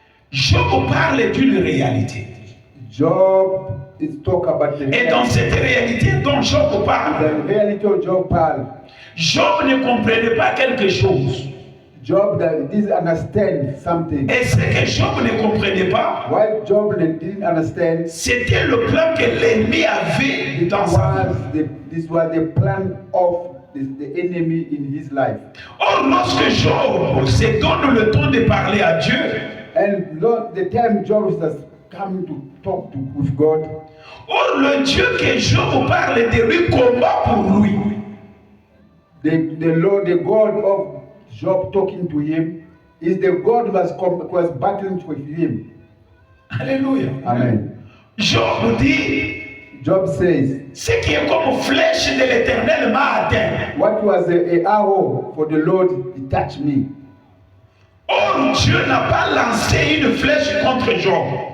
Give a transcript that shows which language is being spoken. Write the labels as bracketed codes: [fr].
[fr] Job parle d'une réalité. [en] Job is talk about the [fr] Et dans cette réalité dont Job parle, [en] the reality of Job parle. [fr] Job ne comprenait pas quelque chose. [en] Job that didn't understand something. [fr] Et ce que Job ne comprenait pas, [en] Why Job didn't understand, [fr] c'était le plan que l'ennemi avait dans sa vie. [en] this was the plan of the enemy in his life. [fr] Or, lorsque Job se donne le temps de parler à Dieu, [en] And Lord, the time Job was coming to talk with God, [fr] or le Dieu que Job parle de lui combat pour lui. [en] the Lord, the God of Job talking to him, is the God who was battling with him. [fr] Alléluia. Amen. Job dit, [en] Job says, [fr] ce qui est comme flèche de l'Éternel m'a atteint. [en] what was a arrow for the Lord, it touched me. [fr] Or, Dieu n'a pas lancé une flèche contre Job.